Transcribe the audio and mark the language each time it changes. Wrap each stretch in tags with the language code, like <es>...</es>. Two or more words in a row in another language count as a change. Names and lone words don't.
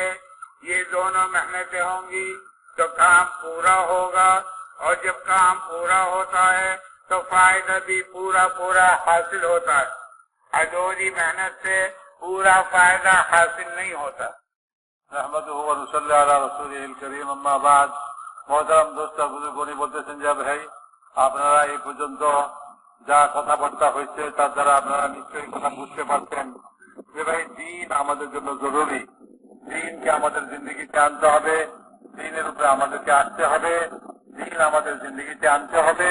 <ur>یہ دونوں محنتیں ہوں گی تو کام پورا ہوگا، اور جب کام پورا ہوتا ہے تو فائدہ بھی پورا حاصل ہوتا ہے۔ ادھوری محنت سے پورا فائدہ حاصل نہیں ہوتا۔</ur> <ar>نحمدہ و نصلی علی رسولہ الکریم اما بعد</ar> <bn>محترم দোস্ত বুজুর্গনি বলতেছেন যে ভাই আপনারা এই পর্যন্ত যা কথাবার্তা হয়েছে তার দ্বারা আপনারা নিশ্চয়ই কথা বুঝতে পারছেন যে ভাই দিন আমাদের জন্য জরুরি। দিনকে আমাদের জিন্দগিতে আনতে হবে, দিনের উপরে আমাদেরকে আসতে হবে, দিন আমাদের জিন্দগিতে আনতে হবে।</bn>